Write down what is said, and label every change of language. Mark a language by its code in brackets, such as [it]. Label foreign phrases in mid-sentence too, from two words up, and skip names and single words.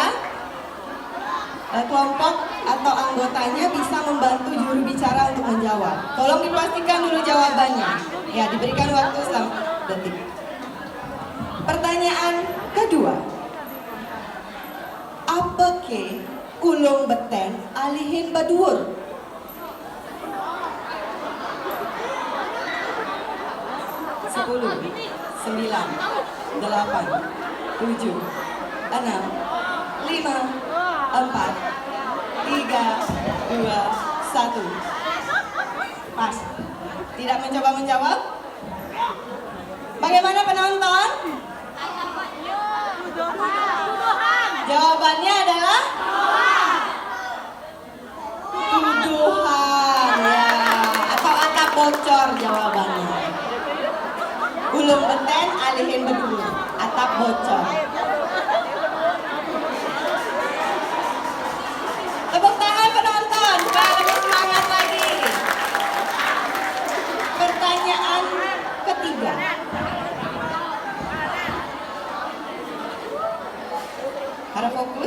[id] Kelompok atau anggotanya bisa membantu juru bicara untuk menjawab. Tolong dipastikan dulu jawabannya. Ya, diberikan waktu selama detik. Pertanyaan kedua. [ban] Apa ke ulung beten alihin badur? [id] Sepuluh, 9, 8, 7, 6, 5, 4, 3, 2, 1. Pas. Tidak mencoba menjawab? Bagaimana penonton? Jawabannya adalah tuduhan ya, atau atap bocor jawabannya. [ban] Ulung beten alihin bedur, [id] atap bocor. Tepuk tangan penonton, supaya lebih semangat lagi. Pertanyaan ketiga. Harap fokus.